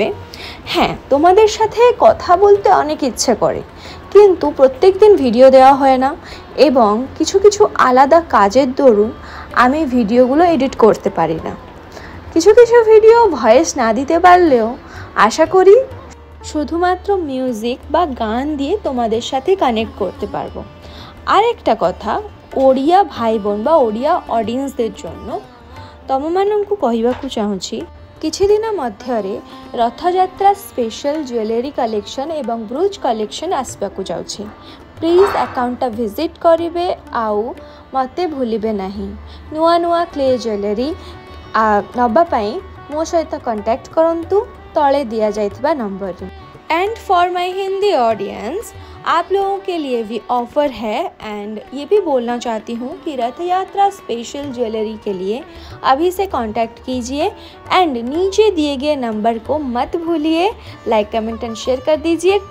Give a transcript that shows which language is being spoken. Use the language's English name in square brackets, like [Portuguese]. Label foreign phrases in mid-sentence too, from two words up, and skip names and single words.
[Bangla] হ্যাঁ, তোমাদের সাথে কথা বলতে অনেক ইচ্ছে করে, কিন্তু প্রত্যেক দিন ভিডিও দেওয়া হয় না, এবং কিছু আলাদা কাজের দরুন আমি ভিডিওগুলো এডিট করতে পারি না। কিছু [English] video voice [Bangla] না দিতে পারলেও আশা করি শুধুমাত্র মিউজিক বা গান দিয়ে তোমাদের সাথে কানেক্ট করতে পারবো। আর একটা কথা, ওড়িয়া ভাই বোন বা ওড়িয়া অডিয়েন্সদের জন্য [Odia] ତମମାନଙ୍କୁ କହିବାକୁ ଚାହୁଁଛି, କିଛିଦିନ ମଧ୍ୟରେ ରଥଯାତ୍ରା [English] special jewellery collection [Odia] ଏବଂ [English] brooch collection [Odia] ଆସିବାକୁ ଯାଉଛି। [English] please accountଟା [Odia] ଭିଜିଟ୍ କରିବେ, ଆଉ ମୋତେ ଭୁଲିବେ ନାହିଁ। ନୂଆ [English] clay jewellery [Odia] ନେବା ପାଇଁ ମୋ ସହିତ କଣ୍ଟାକ୍ଟ କରନ୍ତୁ ତଳେ ଦିଆଯାଇଥିବା ନମ୍ବରରେ। [English] and for my Hindi audience, [Hindi] आप लोगों के लिए भी ऑफ़र है, एंड ये भी बोलना चाहती हूँ कि रथ यात्रा [English] special jewellery [Hindi] के लिए अभी से कांटेक्ट कीजिए, एंड नीचे दिए गए नंबर को मत भूलिए। [English] like comment and share [Hindi] कर दीजिए।